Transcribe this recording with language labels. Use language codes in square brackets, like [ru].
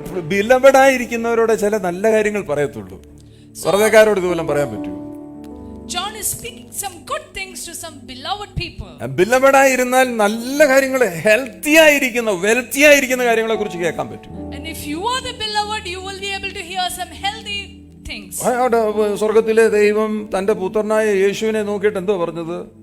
[ml] ബില്ലവേർഡായിരിക്കുന്നവരോട് ചില നല്ല കാര്യങ്ങൾ പറയത്തുള്ളൂ. വെറുതെക്കാരോട് ഇതുപോലെ പറയാൻ പറ്റൂ? [en] John is speaking some good things to some beloved people. [ml] ബില്ലവേർഡായിരുന്നാൽ നല്ല കാര്യങ്ങൾ, ഹെൽത്തി ആയിരിക്കുന്ന വെൽത്തി ആയിരിക്കുന്ന കാര്യങ്ങളെ കുറിച്ച് കേൾക്കാൻ പറ്റും. [en] And if you are the beloved, you will be able to hear some healthy things. [ml] സ്വർഗത്തിലെ ദൈവം തന്റെ പുത്രനായ യേശുവിനെ നോക്കിയിട്ട് എന്തോ പറഞ്ഞത്?